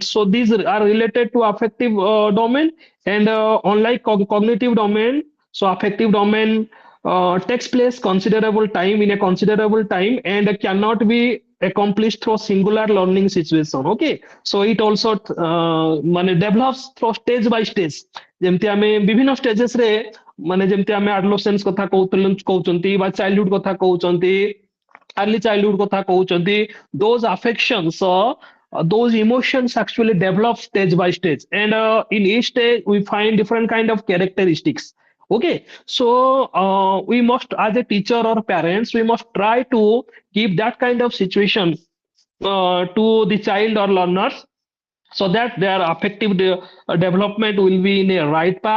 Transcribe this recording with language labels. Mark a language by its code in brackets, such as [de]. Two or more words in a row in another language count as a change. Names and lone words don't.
[en] So these are related to affective domain, and unlike cognitive domain, so affective domain takes place considerable time in a considerable time and cannot be accomplished through singular learning situation. Okay, so it also ମାନେ develops through stage by stage. [or] ଯେମିତି ଆମେ ବିଭିନ୍ନ stages ରେ ମାନେ ଯେମିତି ଆମେ adolescence କଥା କହୁଛନ୍ତି ବା childhood କଥା କହୁଛନ୍ତି [en] early childhood [or] କଥା କହୁଛନ୍ତି [en] those affections those emotions actually develop stage by stage and in each stage we find different kind of characteristics. Okay, so we must as a teacher or parents we must try to give that kind of situation to the child or learners so that their affective development will be in a right path.